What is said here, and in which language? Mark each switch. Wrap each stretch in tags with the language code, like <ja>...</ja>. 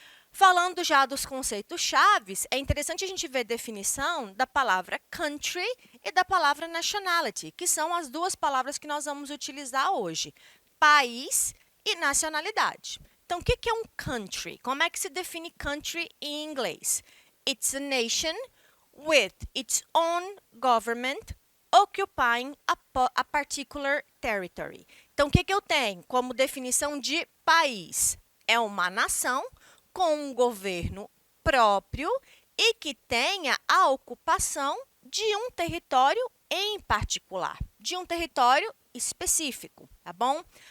<pt>Falando já dos conceitos chaves, é interessante a gente ver a definição da palavra country e da palavra nationality, que são as duas palavras que nós vamos utilizar hoje, país e nacionalidade. Então, o que é um country? Como é que se define country em inglês?</pt> <en>It's a nation with its own government occupying a particular territory.</en> <pt>Então, o que eu tenho como definição de país? É uma nação com um governo próprio e que tenha a ocupação de um território em particular, de um território específico, tá bom?</pt>